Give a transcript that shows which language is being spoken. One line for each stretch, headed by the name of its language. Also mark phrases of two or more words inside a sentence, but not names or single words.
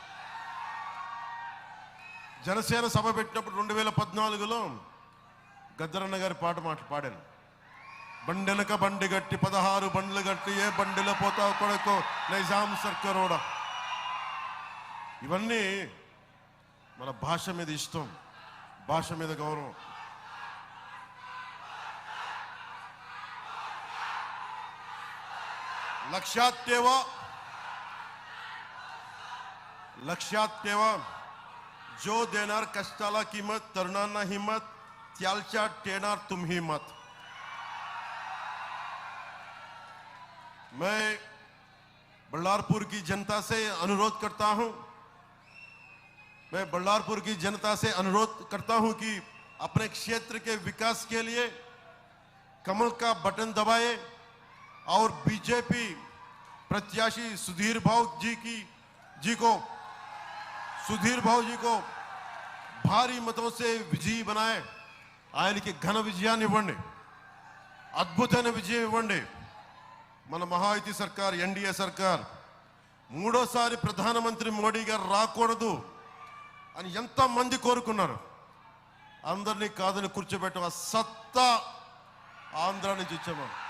Telugu: జనసేన సభ పెట్టినప్పుడు 2014లో గద్దరన్న గారి పాట పాడాను. బండెనక బండి గట్టి 16 బండ్లు గట్టి ఏ బండిలో పోతావు కొడుకో నైజాం సర్కరోడా. ఇవన్నీ మన భాష మీద ఇష్టం, భాష మీద గౌరవం.
Marathi: लक्षात ठेवा जो देणार कष्टाला किंमत, तरुणांना हिम्मत, त्यालच्या टेणार तुम्ही मत.
Hindi: मैं बल्लारपुर की जनता से अनुरोध करता हूं, कि अपने क्षेत्र के विकास के लिए कमल का बटन दबाए और बीजेपी प्रत्याशी सुधीर भाऊ जी को भारी मतों से विजयी बनाए.
Telugu: ఆయనకి ఘన విజయాన్ని ఇవ్వండి, అద్భుతమైన విజయం ఇవ్వండి. మన మహాయుతి సర్కార్, ఎన్డీఏ సర్కార్ మూడోసారి ప్రధానమంత్రి మోడీ గారు రాకూడదు అని ఎంతమంది కోరుకున్నారు. అందరినీ కాదని కూర్చోబెట్టం ఆ సత్తా ఆంధ్ర నుంచి ఇచ్చాము.